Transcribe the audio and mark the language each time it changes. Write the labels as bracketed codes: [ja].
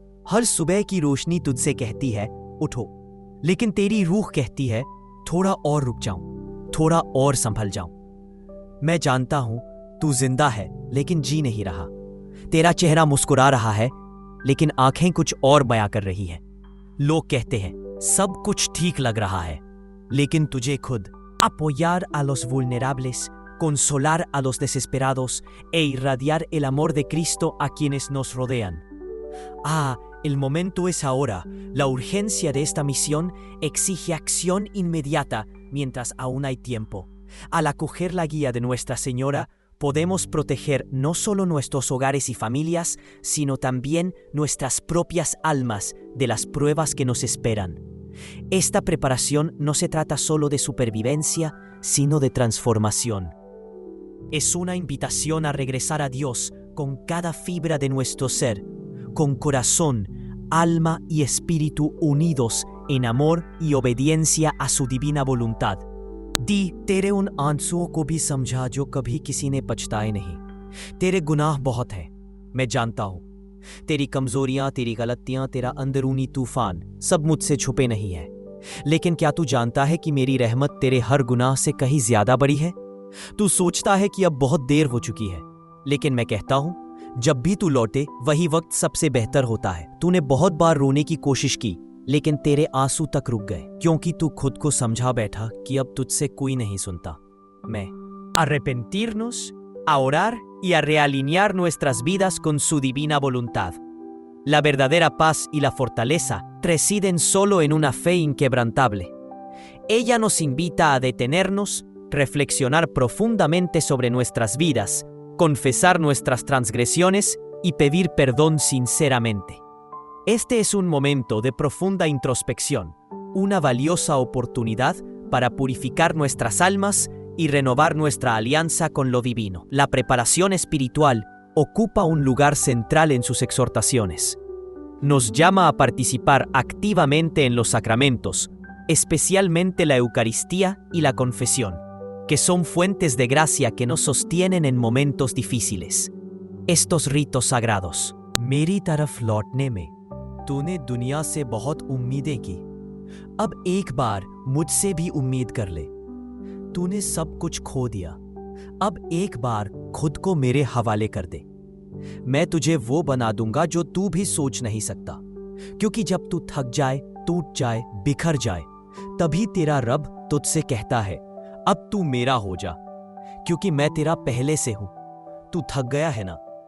[hi] हर सुबह की रोशनी तुझसे कहती है उठो, लेकिन तेरी रूह कहती है थोड़ा और रुक जाऊं, थोड़ा और संभल जाऊं। मैं जानता हूं तू जिंदा है लेकिन जी नहीं रहा। तेरा चेहरा मुस्कुरा रहा है लेकिन आंखें कुछ और बयां कर रही हैं। लोग कहते हैं सब कुछ ठीक लग रहा है, लेकिन तुझे खुद [es] apoyar a los vulnerables, consolar a los desesperados e irradiar el amor de Cristo a quienes nos rodean. El momento es ahora. La urgencia de esta misión exige acción inmediata mientras aún hay tiempo. Al acoger la guía de Nuestra Señora, podemos proteger no solo nuestros hogares y familias, sino también nuestras propias almas de las pruebas que nos esperan. Esta preparación no se trata solo de supervivencia, sino de transformación. Es una invitación a regresar a Dios con cada fibra de nuestro ser, con corazón, alma y espíritu unidos en amor y obediencia a su divina voluntad. [hi] दी तेरे उन आंसुओं को भी समझा जो कभी किसी ने पछताए नहीं। तेरे गुनाह बहुत हैं, मैं जानता हूं। तेरी कमजोरियां, तेरी गलतियां, तेरा अंदरूनी तूफान सब मुझसे छुपे नहीं है। लेकिन क्या तू जानता है कि मेरी रहमत तेरे हर गुनाह से कहीं ज्यादा बड़ी है? तू सोचता है कि अब बहुत देर हो चुकी है, लेकिन मैं कहता हूं जब भी तू लौटे वही वक्त सबसे बेहतर होता है। तूने बहुत बार रोने की कोशिश की, लेकिन तेरे आंसू तक रुक गए क्योंकि तू खुद को समझा बैठा कि अब तुझसे कोई नहीं सुनता। मैं [es] arrepentirnos, a orar y a realinear nuestras vidas con su divina voluntad. La verdadera paz y la fortaleza residen solo en una fe inquebrantable. Ella nos invita a detenernos, reflexionar profundamente sobre nuestras vidas, confesar nuestras transgresiones y pedir perdón sinceramente. Este es un momento de profunda introspección, una valiosa oportunidad para purificar nuestras almas y renovar nuestra alianza con lo divino. La preparación espiritual ocupa un lugar central en sus exhortaciones. Nos llama a participar activamente en los sacramentos, especialmente la Eucaristía y la confesión, que son fuentes de gracia que nos sostienen en momentos difíciles. Estos ritos sagrados. [hi] मेरी तरफ लौटने में तूने दुनिया से बहुत उम्मीदें की। अब एक बार मुझसे भी उम्मीद कर ले। तूने सब कुछ खो दिया, अब एक बार खुद को मेरे हवाले कर दे। मैं तुझे वो बना दूंगा जो तू भी सोच नहीं सकता, क्योंकि जब तू थक जाए, टूट जाए, बिखर जाए, तभी तेरा रब तुझसे कहता है अब तू मेरा हो जा, क्योंकि मैं तेरा पहले से हूं। तू थक गया है ना?